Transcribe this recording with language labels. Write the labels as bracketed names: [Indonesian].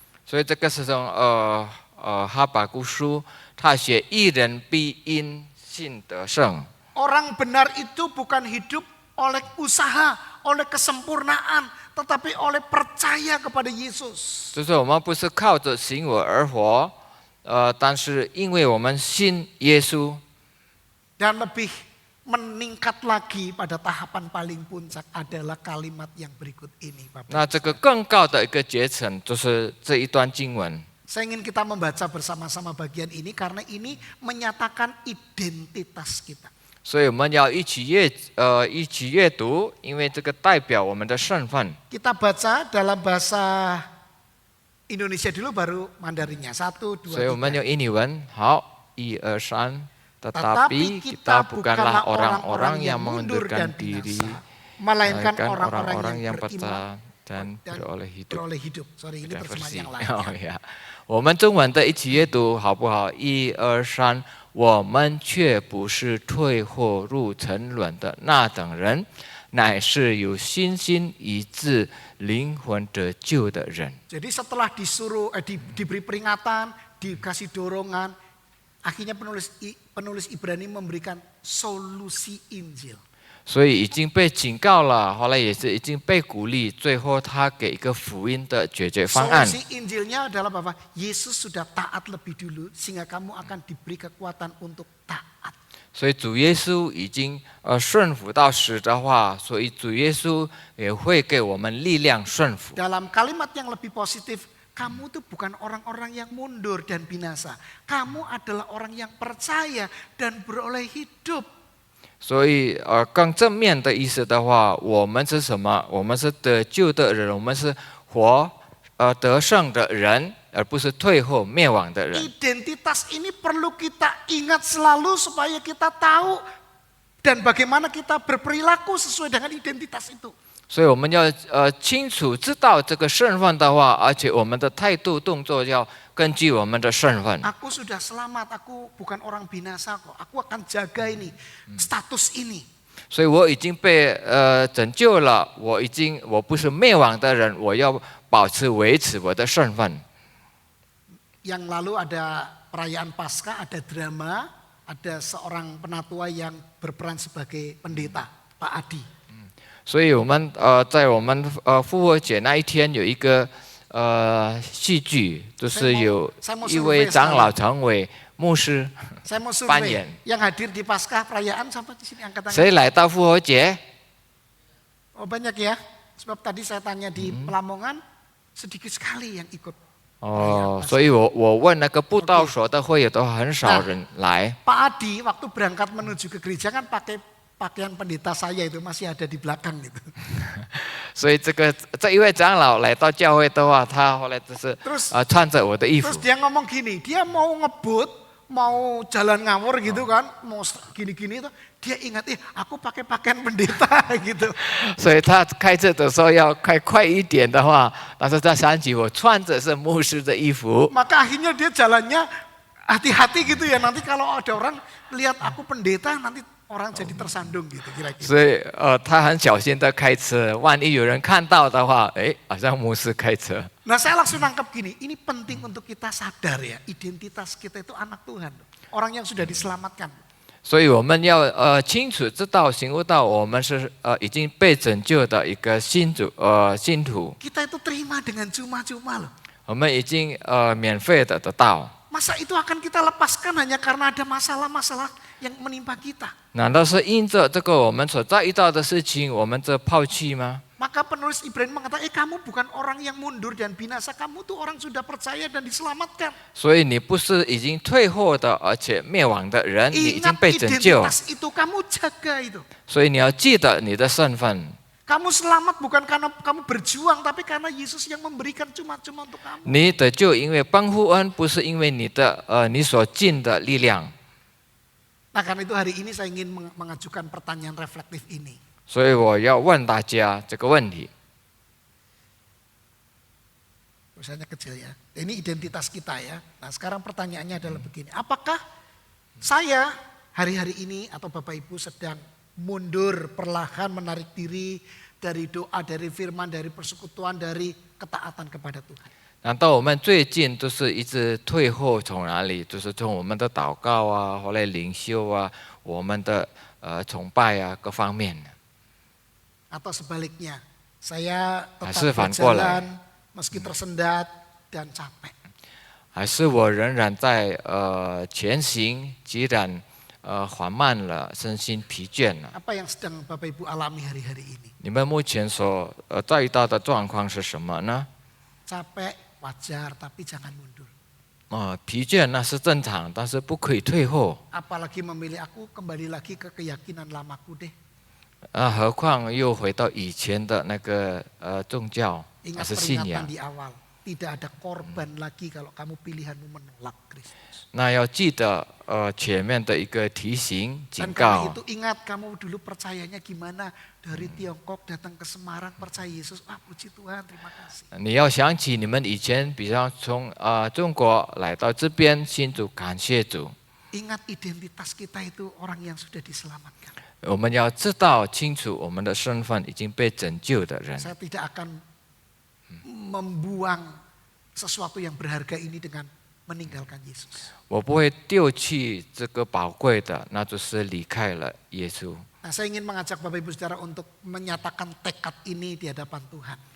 [Chinese] 所以这个是从哈巴谷书，他写义人必因信得胜。 [Indonesian] Orang benar itu bukan hidup oleh usaha, oleh kesempurnaan, tetapi oleh percaya kepada Yesus. [Chinese] 就是我们不是靠着行为而活，但是因为我们信耶稣。 [Indonesian] Dan lebih meningkat lagi pada tahapan paling puncak adalah kalimat yang berikut ini, Bapak. [Chinese] 那这个更高的一个阶层，就是这一段经文。 [Indonesian] Saya ingin kita membaca bersama-sama bagian ini karena ini menyatakan identitas kita. [Chinese] 所以我们要一起阅读，因为这个代表我们的身份。 [Indonesian] Kita baca dalam bahasa Indonesia dulu baru Mandarinnya. 1, 2, [Chinese] 所以我们 [Indonesian] 3. [Chinese] 用印尼文，好，1、2、3。 [Indonesian] Tetapi kita bukanlah orang-orang yang mengundurkan diri, melainkan melainkan orang-orang yang percaya beriman dan beroleh hidup. beroleh hidup. Sorry, ini [Chinese] 这个 [Indonesian] terjemahan versi yang lain. [Chinese] 哦呀，我们中文的一起阅读好不好？1、2、3，我们却不是退或入沉沦的那等人，乃是有信心以致灵魂得救的人。 [Indonesian] Jadi setelah diberi peringatan, dikasih dorongan, akhirnya penulis Ibrani memberikan solusi Injil. [Chinese] 所以已经被警告了，后来也是已经被鼓励，最后他给一个福音的解决方案。 [Indonesian] Solusi Injilnya adalah bahwa Yesus sudah taat lebih dulu sehingga kamu akan diberi kekuatan untuk taat. [Chinese] 所以主耶稣已经顺服到死的话，所以主耶稣也会给我们力量顺服。 [Indonesian] Dalam kalimat yang lebih positif, kamu tuh bukan orang-orang yang mundur dan binasa. Kamu adalah orang yang percaya dan beroleh hidup. [Chinese] 所以更正面的意思的话，我们是什么？我们是得救的人，我们是活得胜的人，而不是退后灭亡的人。 [Indonesian] Identitas ini perlu kita ingat selalu supaya kita tahu dan bagaimana kita berperilaku sesuai dengan identitas itu. [Chinese] 所以我们要清楚知道这个身份的话，而且我们的态度动作要根据我们的身份。 [Indonesian] Aku sudah selamat, aku bukan orang binasa kok. Aku akan jaga ini, status ini. [Chinese] 所以我已经被拯救了，我不是灭亡的人，我要保持维持我的身份。 [Indonesian] Yang lalu ada perayaan Paskah, ada drama, ada seorang penatua yang berperan sebagai pendeta, Pak Adi. [Chinese] 所以我们在我们复活节那一天有一个戏剧，就是有一位长老成为牧师。 [Indonesian] Saya mau Pan survei Yen. yang hadir di Paskah perayaan sampai di sini angkat tangan. [Chinese] 谁来到复活节？ [Indonesian] Oh banyak ya, sebab tadi saya tanya di Pelamongan sedikit sekali yang ikut. [Chinese] 哦，所以我问那个布道所的会友都很少人来。 [Indonesian] Pak Adi waktu berangkat menuju ke gereja kan pakai pakaian pendeta saya itu masih ada di belakang gitu. [Chinese] 所以这一位长老来到教会的话，他后来就是穿着我的衣服 [Indonesian] Terus。dia ngomong gini, dia mau ngebut, mau jalan ngawur gitu kan, mau gini-gini itu, dia ingat, aku pakai pakaian pendeta gitu. [Chinese] 所以他开车的时候要开快一点的话，但是他想起我穿着是牧师的衣服， [Indonesian] Maka akhirnya dia jalannya hati-hati gitu ya, nanti kalau ada orang lihat aku pendeta nanti orang jadi tersandung gitu kira-kira. [Chinese] 所以他很小心的开车，万一有人看到的话，好像牧师开车。 [Indonesian] Nah saya langsung nangkep gini, ini penting untuk kita sadar ya, identitas kita itu anak Tuhan, orang yang sudah diselamatkan. [Chinese] 所以我们要清楚知道、醒悟到，我们是已经被拯救的一个信徒， [Indonesian] Kita itu terima dengan cuma-cuma loh. [Chinese] 我们已经免费的得到。 [Indonesian] Masa itu akan kita lepaskan hanya karena ada masalah-masalah yang menimpa kita? [Chinese] 难道是因着这个我们所遭遇到的事情，我们这抛弃吗？ [Indonesian] Maka penulis Ibrani mengatakan, kamu bukan orang yang mundur dan binasa, kamu tuh orang sudah percaya dan diselamatkan. [Chinese] 所以你不是已经退后的，而且灭亡的人，你已经 [Indonesian] Ingat [Chinese] 被拯救。 [Indonesian] identitas itu, kamu jaga itu. [Chinese] 所以你要记得你的身份。 [Indonesian] Kamu selamat bukan karena kamu berjuang, tapi karena Yesus yang memberikan cuma-cuma untuk kamu. [Chinese] 你得救，因为帮扶恩，不是因为你所尽的力量。 [Indonesian] Nah karena itu hari ini saya ingin mengajukan pertanyaan reflektif ini. [Chinese] 所以我要问大家这个问题。 [Indonesian] Tulisannya kecil ya. Ini identitas kita ya. Nah sekarang pertanyaannya adalah begini. Apakah saya hari-hari ini atau Bapak Ibu sedang mundur perlahan menarik diri dari doa, dari firman, dari persekutuan, dari ketaatan kepada Tuhan? [Chinese] 难道我们最近都是一直退后从哪里？就是从我们的祷告啊，后来灵修啊，我们的崇拜啊各方面。 [Indonesian] Atau sebaliknya, saya tetap [Chinese] 还是反过来。 [Indonesian] berjalan meski tersendat dan capek. [Chinese] 还是我仍然在前行，既然缓慢了，身心疲倦了。 [Indonesian] Apa yang sedang Bapak Ibu alami hari-hari ini? [Chinese] 你们目前所遭遇到的状况是什么呢？ [Indonesian] Capek wajar, tapi jangan mundur. [Chinese] 疲倦那是正常，但是不可以退后。 [Indonesian] Apalagi memilih aku kembali lagi ke keyakinan lamaku deh. [Chinese] 何况又回到以前的那个宗教还 [Indonesian] Ingat [Chinese] 是信仰 [Indonesian] peringatan di awal, tidak ada korban lagi kalau kamu pilihanmu menolak Kristus. [Chinese] 那要记得前面的一个提醒警 [Indonesian] Dan karena itu ingat kamu dulu percayanya gimana dari Tiongkok datang ke Semarang percaya Yesus. Puji Tuhan, terima kasih. [Chinese] 你要想起你们以前，比方从中国来到这边信主，感谢主。 [Indonesian] Ingat identitas kita itu orang yang sudah diselamatkan. [Chinese] 我们要知道清楚我们的身份已经被拯救的人。 [Indonesian] Saya tidak akan membuang sesuatu yang berharga ini dengan meninggalkan Yesus. [Chinese] 我不会丢弃这个宝贵的，那就是离开了耶稣。 [Indonesian] Nah Nah, saya ingin mengajak Bapak Ibu Saudara untuk menyatakan tekad ini di hadapan Tuhan.